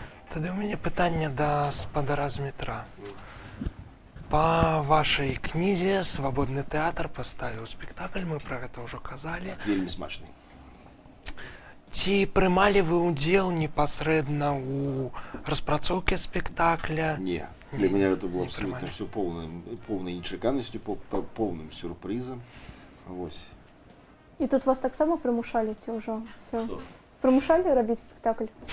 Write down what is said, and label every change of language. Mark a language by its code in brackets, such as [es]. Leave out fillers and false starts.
[be] Тады ў мяне пытанне да спадара з метра. Па вашай кнізе «Свабодны тэатр» паставіў спектакль, мы пра гэта ўжо казалі. Вельмі смачны. Ці прымалі вы ўдзел непасрэдна ў распрацоўкі спектакля? Не. [ru] Для меня это было абсолютно все полной нечаканностью, полным сюрпризом. [be] Вось. І тут вас таксама прымушалі ці ўжо ўсё? Прымушалі рабіць спектакль?